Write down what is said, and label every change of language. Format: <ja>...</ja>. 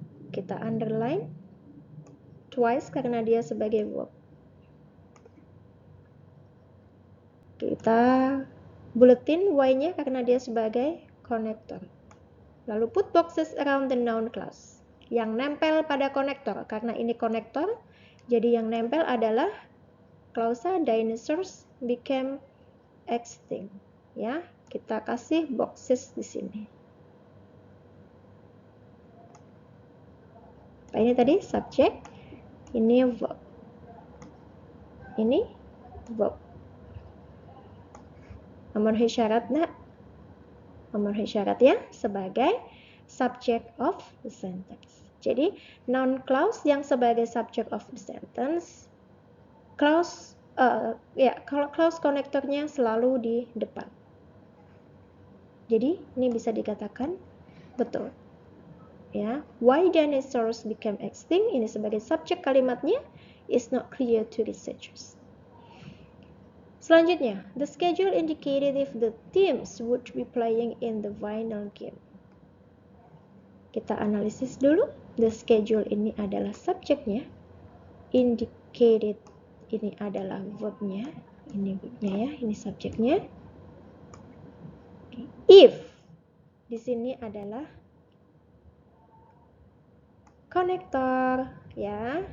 <id>Kita</id> <en>underline twice</en> <id>karena dia sebagai verb. Kita Bulletin Y-nya karena dia sebagai konektor. Lalu</id> <en>put boxes around the noun clause.</en> <id>Yang nempel pada konektor, karena ini konektor, jadi yang nempel adalah klausa</id> <en>dinosaurs became extinct.</en> <id>Ya, kita kasih boxes di sini. Nah, ini tadi subject, ini verb. Ini verb. Memenuhi syarat nak? Memenuhi syarat ya sebagai</id> <en>subject of the sentence.</en> <id>Jadi noun clause yang sebagai</id> <en>subject of the sentence,</en> <id>clause kalau clause konektornya selalu di depan. Jadi ini bisa dikatakan betul.</id> <en>Ya, why dinosaurs became extinct</en> <id>ini sebagai subjek kalimatnya</id> <en>is not clear to researchers.</en> <id>Selanjutnya,</id> <en>the schedule indicated if the teams would be playing in the final game.</en> <id>Kita analisis dulu.</id> <en>The schedule</en> <id>ini adalah subjeknya. Indicated ini adalah verbnya. Ini verbnya ya, ini subjeknya. If di sini adalah konektor ya.</id>